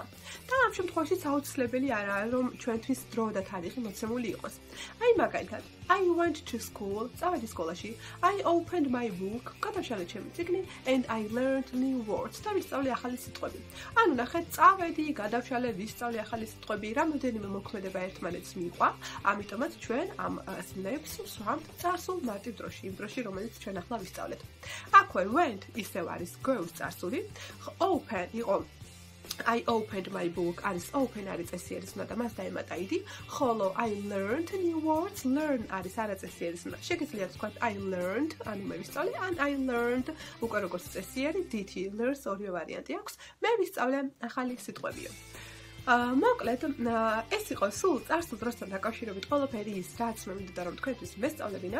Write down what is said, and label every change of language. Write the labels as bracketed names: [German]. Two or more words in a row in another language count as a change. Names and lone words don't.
[Georgian] და ამ შემთხვევაში აუცილებელი არაა, რომ ჩვენთვის დრო და თარიღი მოცემული იყოს. აი მაგალითად, [English] I went to school, [Georgian] წავედი სკოლაში, [English] I opened my book, [Georgian] გადავშალე ჩემი წიგნი, [English] and I learned new words. [Georgian] და ვისწავლე ახალი სიტყვები. ანუ ნახეთ, წავედი, გადავშალე, ვისწავლე ახალი სიტყვები, რამოდენიმე მოქმედება ერთმანეთს მიყვა, ამიტომაც ჩვენ ამ ზნებს ვსვამთ წარსულ მარტივ დროში, იმ დროში, რომელიც ჩვენ ახლა ვისწავლეთ. აქვე went ისევ არის go-ს წარსული, open იყო [English] I opened my book, [Georgian] არის open არის წესიერი ზმნა და მას დაემატა id, ხოლო [English] I learned new words, [Georgian] learn არის არაწესიერი ზმნა. შეგიძლიათ ვთქვათ [English] I learned, [Georgian] ანუ მე ვისწავლე, ან [English] I learned [Georgian] უკვე როგორც წესიერი dt, learns ორივე ვარიანტი აქვს. მე ვისწავლე ახალი სიტყვებიო. მოკლედ, ეს იყო სულ წარსულ დროსთან დაკავშირებით ყველაფერი ის, რაც მე მინდოდა რომ თქვენთვის მესწავლებინა.